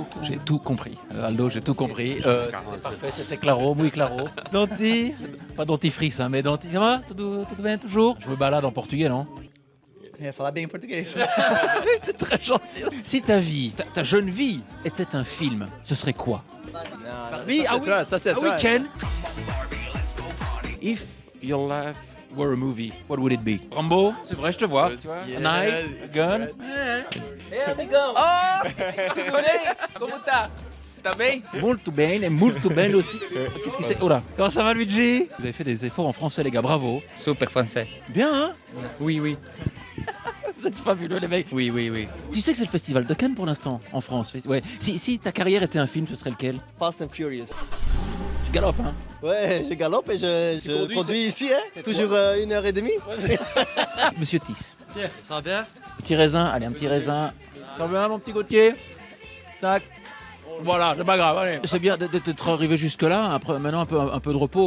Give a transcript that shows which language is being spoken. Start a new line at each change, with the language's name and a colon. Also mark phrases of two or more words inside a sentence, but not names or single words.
French: J'ai tout compris. Aldo, j'ai tout compris. C'était parfait, c'était
Spanish: claro, muy claro.
French: Denti, pas dentifrice, hein, mais denti. Ça va?
Portuguese: Tudo bem toujours?
French: Je me balade en portugais, non?
Portuguese: ia falar bem em português.
French: T'es très gentil. Si ta vie, ta jeune vie, était un film, ce serait quoi? Barbie? Ça c'est Ah oui, Ken.
English: If your life were a movie, what would it be?
French: Rambo, c'est vrai, je te vois.
English: A knife, a gun.
Portuguese: Hey, amigão! Oh! Tudo bem? Como tá? Tá bem? Muito bem, et muito bem aussi.
French: Qu'est-ce que c'est? Oh là! Comment ça va, Luigi? Vous avez fait des efforts en français, les gars, bravo. super français. Bien, hein? Oui. Vous êtes fabuleux, les mecs. Oui. Tu sais que c'est le festival de Cannes pour l'instant, en France. Ouais. Si ta carrière était un film, ce serait lequel? Fast and Furious. Tu galopes, hein? Ouais, je galope et je conduis ici, hein. Toujours 1h30. Monsieur Tiss. Ça va bien? Petit raisin, allez, un petit raisin. Ça va bien, mon petit Gauthier? Tac. Voilà, c'est pas grave, allez. C'est bien d'être arrivé jusque-là, après, maintenant un peu de repos.